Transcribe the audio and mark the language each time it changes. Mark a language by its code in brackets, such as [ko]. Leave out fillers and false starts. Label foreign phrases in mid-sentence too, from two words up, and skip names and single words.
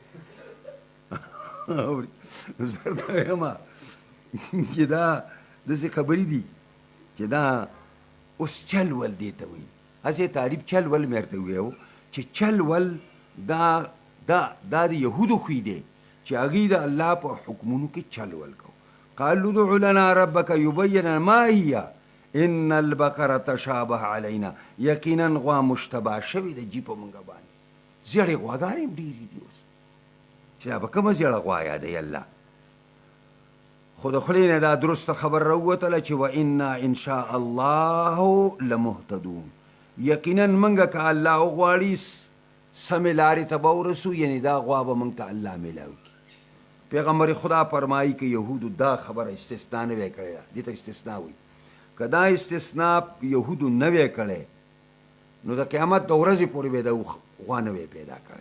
[ps] زه ورته وایم چې دا داسې خبرې دي چې دا اوس چل ول دې ته وایي هسې تعریف چل ول مې ورته وویو چې چل ول دا د یهودو خوی دی چې هغوی د الله په حکمونو کې چل ول کو. [ar] قالوا ادع لنا ربك يبين ما هي ان البقره تشابه علينا [ps] یقینا غوا مشتبه شوې ده جي په مونږ باندې زیړې غواګانې هم ډېرې دي اوس چې دا به کومه زیړه غوا یادوي الله خو د خولې نه دا درسته خبر راووتله چې [ar] وانا ان شاء الله لمهتدون [ps] یقینا موږ که الله وغواړي سمې لارې ته به ورسو یعنې دا غوا به موږ ته الله میلاو کړي. پیغمبر خدا فرمایي که یهودو دا خبره استثنا نه وی کړې ده دې ته استثنا وایي که دا استثنا یهودو نه وی کړی نو د قیامت د ورځې پورې به د غوا نه وی پیدا کړی.